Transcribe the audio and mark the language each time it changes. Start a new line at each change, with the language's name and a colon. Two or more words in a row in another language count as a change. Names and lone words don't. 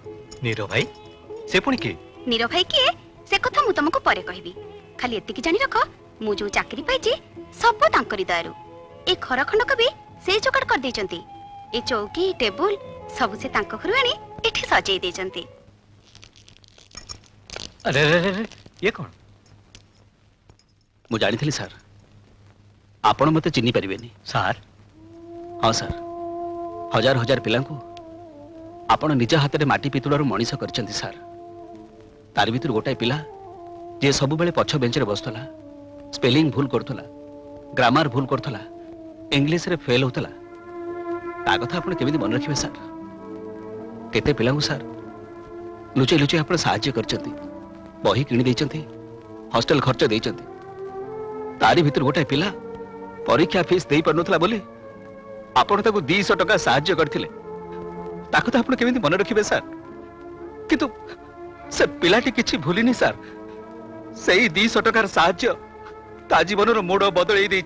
Odia: ନୀରବ ଭାଇ ସେ ପୁଣି କିଏ? ନୀରବ ଭାଇ କିଏ ସେ କଥା ମୁଁ ତୁମକୁ ପରେ କହିବି। ଖାଲି ଏତିକି ଜାଣି ରଖ ମୁଁ ଯେଉଁ ଚାକିରି ପାଇଛି ସବୁ ତାଙ୍କରି ଦୟାରୁ। ଏ ଘର ଖଣ୍ଡକ ବି ସେ ଯୋଗାଡ଼ କରି ଦେଇଛନ୍ତି। ଏ ଚୌକି ଟେବୁଲ ସବୁ ସେ ତାଙ୍କ ଘରୁ ଆଣି ଏଠି ସଜାଇ ଦେଇଛନ୍ତି।
Hindi: अरे रे रे ये कौन?
Odia: ମୁଁ ଜାଣିଥିଲି ସାର୍ ଆପଣ ମୋତେ ଚିହ୍ନି ପାରିବେନି। ସାର୍? ହଁ ସାର୍, ହଜାର ହଜାର ପିଲାଙ୍କୁ ଆପଣ ନିଜ ହାତରେ ମାଟି ପିତୁଳରୁ ମଣିଷ କରିଛନ୍ତି ସାର୍। ତାରି ଭିତରୁ ଗୋଟାଏ ପିଲା ଯିଏ ସବୁବେଳେ ପଛ ବେଞ୍ଚରେ ବସୁଥିଲା, ସ୍ପେଲିଂ ଭୁଲ କରୁଥିଲା, ଗ୍ରାମାର ଭୁଲ କରୁଥିଲା, ଇଂଲିଶରେ ଫେଲ୍ ହେଉଥିଲା, ତା କଥା ଆପଣ କେମିତି ମନେ ରଖିବେ ସାର୍? କେତେ ପିଲାଙ୍କୁ ସାର୍ ଲୁଚେଇ ଲୁଚେଇ ଆପଣ ସାହାଯ୍ୟ କରିଛନ୍ତି, ବହି କିଣି ଦେଇଛନ୍ତି, ହଷ୍ଟେଲ ଖର୍ଚ୍ଚ ଦେଇଛନ୍ତି। ତାରି ଭିତରୁ ଗୋଟେ ପିଲା ପରୀକ୍ଷା ଫିସ୍ ଦେଇ ପାରୁନଥିଲା ବୋଲି ଆପଣ ତାକୁ 200 ଟଙ୍କା ସାହାଯ୍ୟ କରିଥିଲେ। ତାକୁ ତ ଆପଣ କେମିତି ମନେ ରଖିବେ ସାର୍? କିନ୍ତୁ ସେ ପିଲାଟି କିଛି ଭୁଲିନି ସାର୍। ସେହି 200 ଟଙ୍କାର ସାହାଯ୍ୟ ତା ଜୀବନର ମୋଡ଼ ବଦଳାଇ ଦେଇଛି।